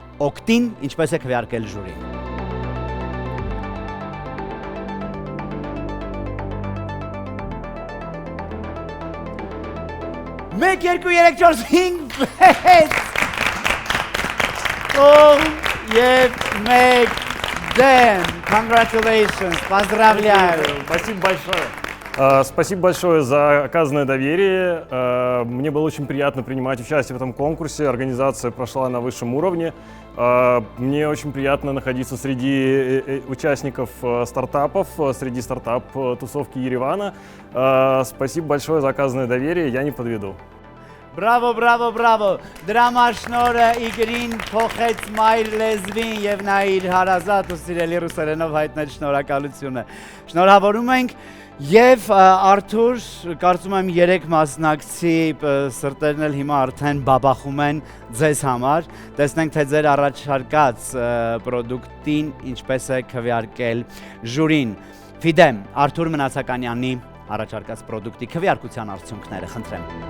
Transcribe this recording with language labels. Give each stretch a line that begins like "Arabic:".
Armenian: օգտին ինչպես է քվեարկել ժյուրին։ 1, 2, 3, 4, 5, 6 եւ 1 դեմ։
English: Congratulations,
Russian: поздравляю. Спасибо большое. Спасибо большое за оказанное доверие. Мне было очень приятно принимать участие в этом конкурсе. Организация прошла на высшем уровне. Мне очень приятно находиться среди участников стартапов, среди стартап-тусовки Еревана. Спасибо большое за оказанное доверие. Я не подведу.
Armenian: Բրավո, բրավո, բրավո։ Դրամաշնորհը Իգրին փոխեց մայր լեզվին եւ նա իր հարազատ ու սիրելի ռուսերենով հայտնել շնորհակալությունը։ Շնորհավորում ենք եւ Արթուր, կարծում եմ 3 մասնակցի սրտերն էլ հիմա արդեն բաբախում են ձեզ համար։ Տեսնենք թե ձեր առաջարկած պրոդուկտին ինչպես է քվեարկել ժյուրին։ Ֆիդեմ, Արթուր Մնացականյանի առաջարկած պրոդուկտի քվեարկության արդյունքները, խնդրեմ։